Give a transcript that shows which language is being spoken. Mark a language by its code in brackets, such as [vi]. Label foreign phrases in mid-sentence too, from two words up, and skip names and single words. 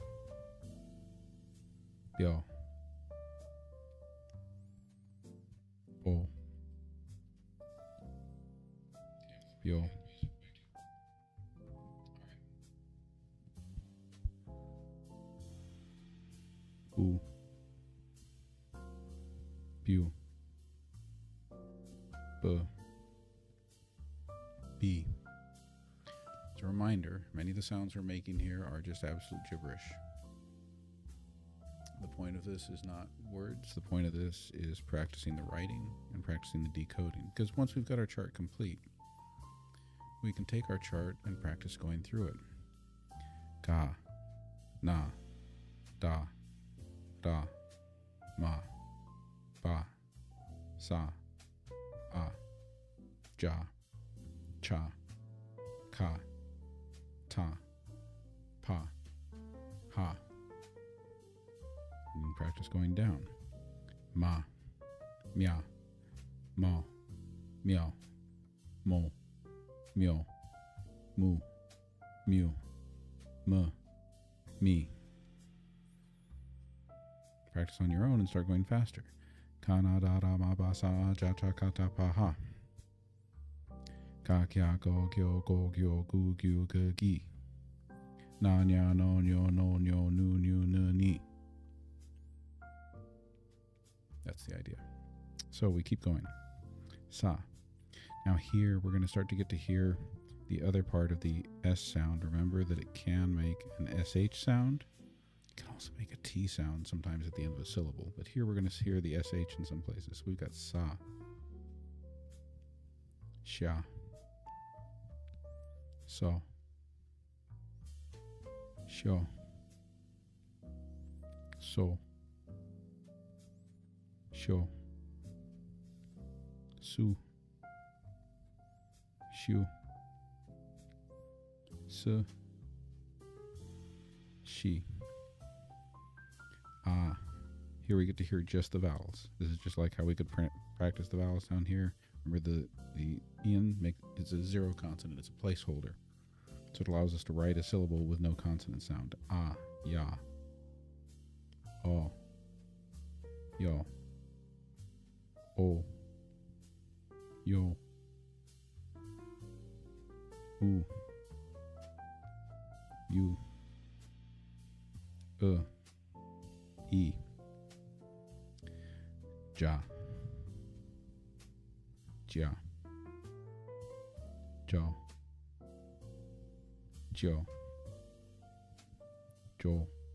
[ko] 벼. 보. 벼. 부. 부. 브. 브. [en] As a reminder, many of the sounds we're making here are just absolute gibberish. The point of this is not words. The point of this is practicing the writing and practicing the decoding. Because once we've got our chart complete, we can take our chart and practice going through it. [ko] 가, 나, 다, 다, 마, 바, 사, 아, 자, 차, 카, 타, 파, 하. [en] And practice going down. [ko] 마, 먀, 머, 며, 모, 묘, 무, 뮤, 므. [en] Practice on your own and start going faster. [ko] 가나 다 다 마 바 사 자 차 카 타 파 하. 가 갸 거 겨 고 교 구 규 그 기. 나 냐 너 녀 노 뇨 누 뉴 느 니. [en] That's the idea. So we keep going. sa. Now here we're going to start to get to hear the other part of the S sound. Remember that it can make an SH sound. It can also make a T sound sometimes at the end of a syllable. But here we're going to hear the SH in some places. So we've got [ko] 사, 샤, 서, 셔, 소, 쇼, 수, 슈, 스, [en] she. [ko] 아. [en] Here we get to hear just the vowels. This is just like how we could practice the vowels down here. Remember the in it's a zero consonant. It's a placeholder. So it allows us to write a syllable with no consonant sound. [ko] 아, 야, 어, 여, 오, 요, 우, 유, 으, 자, 자, 조, 조, 조,